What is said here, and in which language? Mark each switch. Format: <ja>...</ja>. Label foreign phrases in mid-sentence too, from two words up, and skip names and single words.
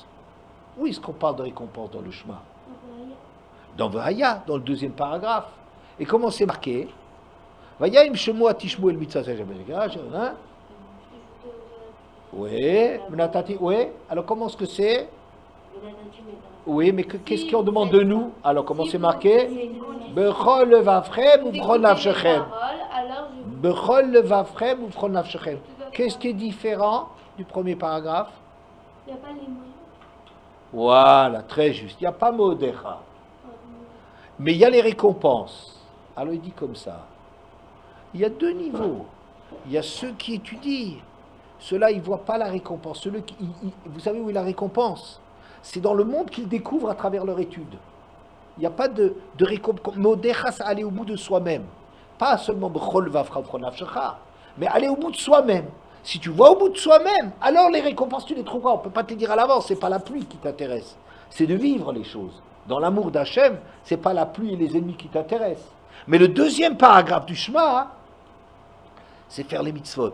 <fr>Où est-ce qu'on parle de récompense dans le Shema? Dans Vahaya, dans le deuxième paragraphe. Et comment c'est marqué?</fr> <he>והיה אם שמוע תשמעו אל מצוה.</he> <fr>Oui, oui. Alors comment est-ce que c'est? Oui, mais qu'est-ce qu'on demande de nous? Alors comment c'est marqué?</fr> <he>בכל לבבכם ובכל נפשכם. בכל לבבכם ובכל נפשכם.</he> <fr>Qu'est-ce qui est différent du premier paragraphe? Il n'y a pas les moyens. Voilà, très juste. Il n'y a pas Modecha. Mais il y a les récompenses. Alors il dit comme ça. Il y a deux niveaux. Il y a ceux qui étudient. Ceux-là, ils ne voient pas la récompense. Vous savez où est la récompense? C'est dans le monde qu'ils découvrent à travers leur étude. Il n'y a pas de récompense. Modecha, c'est aller au bout de soi-même. Pas seulement</fr> <he>בכל וובך בכל נפשך,</he> <fr>mais aller au bout de soi-même. Si tu vois au bout de soi-même, alors les récompenses, tu les trouveras. On ne peut pas te dire à l'avance, ce n'est pas la pluie qui t'intéresse. C'est de vivre les choses. Dans l'amour d'Hachem, ce n'est pas la pluie et les ennemis qui t'intéressent. Mais le deuxième paragraphe du Shema, c'est faire les mitzvot.</fr>